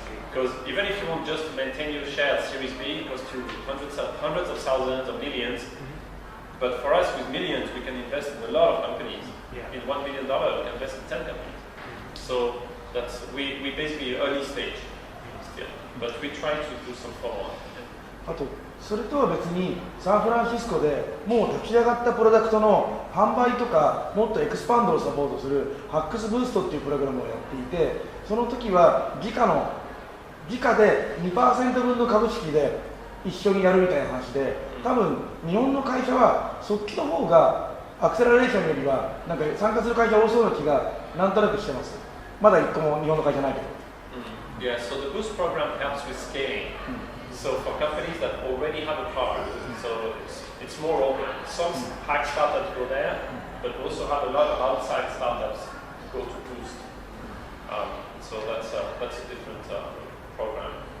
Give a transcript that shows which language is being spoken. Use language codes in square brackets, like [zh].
[en] Because even if you want just to maintain your share at Series B, it costs you hundreds of thousands or millions. But for us, with millions, we can invest in a lot of companies. In $1 million, we can invest in 10 companies. So we basically early stage still, but we try to do some follow-on. [ja] あとそれとは別にサンフランシスコでもう立ち上がったプロダクトの販売とかもっとエクスパンドをサポートする HAX ブーストっていうプログラムをやっていて、その時は時価で 2% 分の株式で一緒にやるみたいな話で、多分日本の会社はそっちの方がアクセラレーションよりはなんか参加する会社多そうな気がなんとなくしてます。まだ一個も日本の会社ないけど。 [en] Yeah, so the boost program helps with scaling. So for companies that already have a product, so it's more open. Some HAX startups go there, but also have a lot of outside startups go to boost. So that's a different program.